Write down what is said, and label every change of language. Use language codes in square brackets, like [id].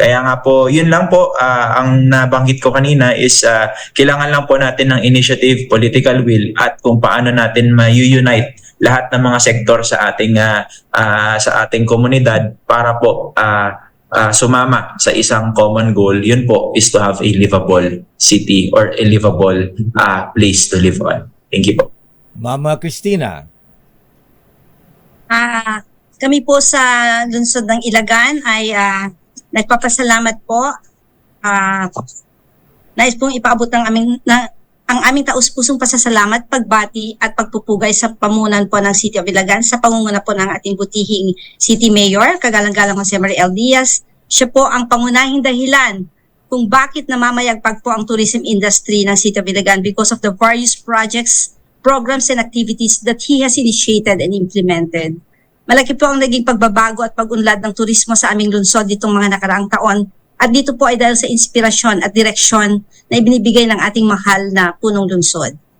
[tl] Kaya nga po, yun lang po ang nabanggit ko kanina is kailangan lang po natin ng initiative, political will at kung paano natin ma-unite lahat ng mga sektor sa ating komunidad para po sumama sa isang common goal. Yun po [en] is to have a livable city or a livable place to live on. Thank you po. [tl] Mama Cristina. Kami po sa lungsod ng Ilagan ay nagpapasalamat po. Nais pong ipaabot ang aming taus-pusong pasasalamat, pagbati at pagpupugay sa pamunan po ng City of Ilagan sa pangunguna po ng ating butihing City Mayor, kagalang-galang Jose Marie L. Diaz. Siya po ang pangunahing dahilan kung bakit namamayagpag po ang [en] tourism industry ng City of Ilagan because of the various projects, programs and activities that he has initiated and implemented. [tl] Malaki po ang naging pagbabago at pag-unlad ng turismo sa aming lungsod ditong mga nakaraang taon. At dito po ay dahil sa inspirasyon at direksyon na ibinibigay ng ating mahal na punong lungsod.